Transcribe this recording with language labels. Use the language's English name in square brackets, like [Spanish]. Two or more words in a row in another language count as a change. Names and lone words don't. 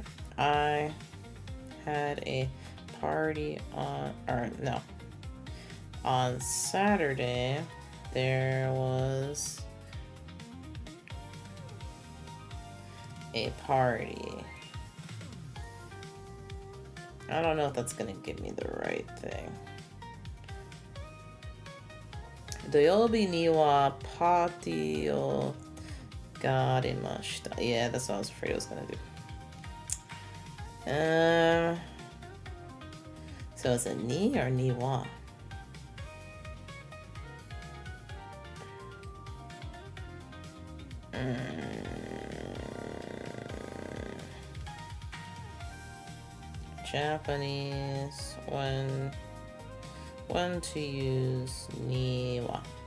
[English] I had a party on Saturday. There was a party. I don't know if that's gonna give me the right thing. [Japanese] 土曜日にはパーティーをがりました. [English] Yeah, that's what I was afraid I was gonna do. So is it ni or [Japanese] には? [English] Japanese, when to use [Japanese] には.